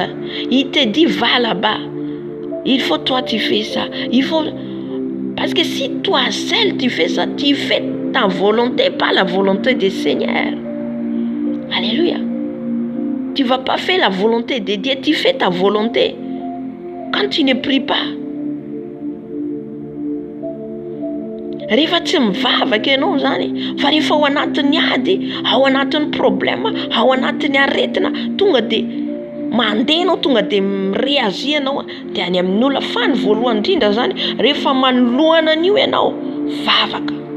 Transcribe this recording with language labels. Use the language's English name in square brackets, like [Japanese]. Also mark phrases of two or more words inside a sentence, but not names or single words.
[French] Il te dit, va là-bas. Il faut toi, tu fais ça. Il faut... Parce que si toi seul tu fais ça, tu fais ta volonté, pas la volonté du Seigneur. Alléluia. Tu ne vas pas faire la volonté de Dieu, tu fais ta volonté. Quand tu ne pries pas. [Malagasy] Rehefa tsy mivavaka ianao zany, fa rehefa ao anatin'ny ady, ao anatin'ny problème, ao anatin'ny aretina, tonga dia mandeha anao, tonga dia mireagir anao, dia any amin'ny olona fa ny voalohany indrindra zany, rehefa manoloana an'io ianao, vavaka.